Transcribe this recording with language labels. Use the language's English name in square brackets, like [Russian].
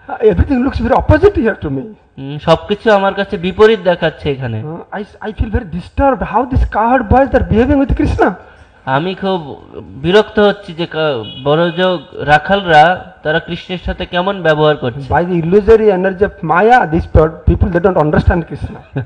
[English] Everything looks very opposite here to me. [Bangla] সবকিছু আমার কাছে বিপরীত দেখাচ্ছে এখানে। [English] I feel very disturbed how these cowherd boys are behaving with Krishna. [Bangla] আমি খুব বিরক্ত হচ্ছি যে বড়জ রাখালরা তারা কৃষ্ণের সাথে কেমন ব্যবহার করছে। [English] By the illusory energy of Maya, these people they don't understand Krishna.